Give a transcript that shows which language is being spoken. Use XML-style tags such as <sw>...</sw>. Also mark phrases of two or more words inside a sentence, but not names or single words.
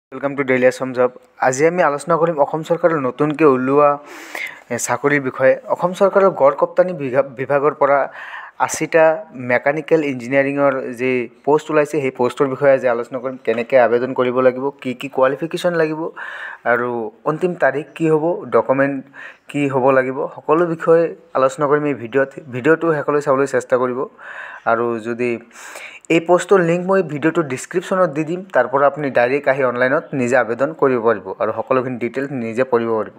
<en>Welcome to Daily Assam Job.</en> <as>আজি আমি আলোচনা কৰিম অসম চৰকাৰৰ নতুনকৈ উলিওৱা চাকৰিৰ বিষয়ে। অসম চৰকাৰৰ গড় কাপ্তানী বিভাগৰ পৰা 80টা</as> <en>mechanical engineeringৰ</en> <as>যি পোষ্ট ওলাইছে সেই পোষ্টৰ বিষয়ে আজি আলোচনা কৰিম। কেনেকৈ আবেদন কৰিব লাগিব, কি কি কোৱালিফিকেশ্যন লাগিব আৰু অন্তিম তাৰিখ কি হ'ব, ডকুমেণ্ট কি হ'ব লাগিব, সকলো বিষয়ে আলোচনা কৰিম এই ভিডিঅ'টো শেষলৈ চাবলৈ চেষ্টা কৰিব। আৰু যদি এই পোষ্টৰ লিংক মই ভিডিঅ'টোৰ ডিছক্ৰিপশ্যনত দি দিম, তাৰ পৰা আপুনি ডাইৰেক্ট আহি অনলাইনত নিজে আবেদন কৰিব পাৰিব আৰু সকলোখিনি ডিটেইলছ নিজে পঢ়িব পাৰিব।</as>